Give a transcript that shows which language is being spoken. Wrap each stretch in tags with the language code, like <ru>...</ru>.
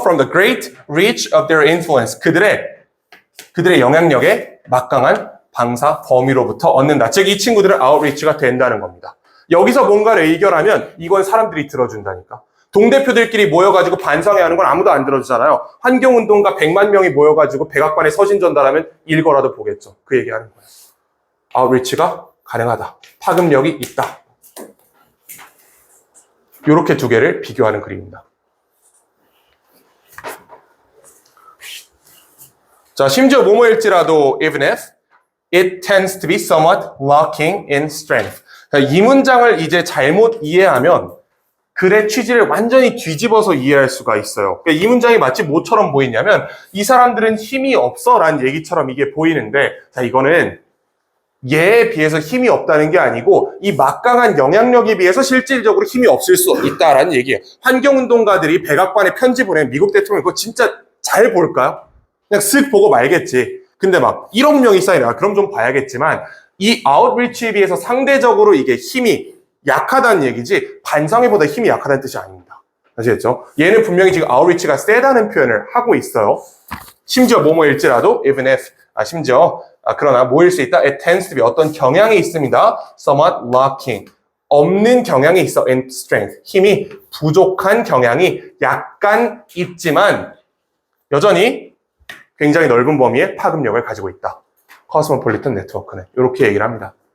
<en>From the great reach of their influence.</en> <ko>그들의 영향력의 막강한 방사 범위로부터 얻는다. 즉, 이 친구들은 outreach가 된다는 겁니다. 여기서 뭔가를 의결하면 이건 사람들이 들어준다니까. 동대표들끼리 모여가지고 반성회 하는 건 아무도 안 들어주잖아요. 환경운동가 100만 명이 모여가지고 백악관에 서신 전달하면 읽어라도 보겠죠. 그 얘기하는 거예요. 아웃리치가 가능하다. 파급력이 있다. 이렇게 두 개를 비교하는 그림입니다. 자, 심지어 뭐뭐일지라도 even if it tends to be somewhat lacking in strength. 이 문장을 이제 잘못 이해하면 글의 취지를 완전히 뒤집어서 이해할 수가 있어요. 그러니까 이 문장이 마치 뭐처럼 보이냐면 이 사람들은 힘이 없어 라는 얘기처럼 이게 보이는데, 자, 이거는 얘에 비해서 힘이 없다는 게 아니고 이 막강한 영향력에 비해서 실질적으로 힘이 없을 수 있다라는 얘기예요. 환경운동가들이 백악관에 편지 보낸 미국 대통령 그거 진짜 잘 볼까요? 그냥 쓱 보고 말겠지. 근데 막 1억 명이 쌓이네. 그럼 좀 봐야겠지만 이 아웃리치에 비해서 상대적으로 이게 힘이 약하다는 얘기지 반성회보다 힘이 약하다는 뜻이 아닙니다. 아시겠죠? 얘는 분명히 지금 아웃리치가 세다는 표현을 하고 있어요. 심지어 뭐뭐일지라도 even if 그러나 뭐일 수 있다.</ko> <en>It tends to be 어떤 경향이 있습니다.</en> <ko>somewhat lacking 없는 경향이 있어. in strength 힘이 부족한 경향이 약간 있지만 여전히 굉장히 넓은 범위의 파급력을 가지고 있다. 코스모폴리탄 네트워크는 이렇게 얘기를 합니다.</ko>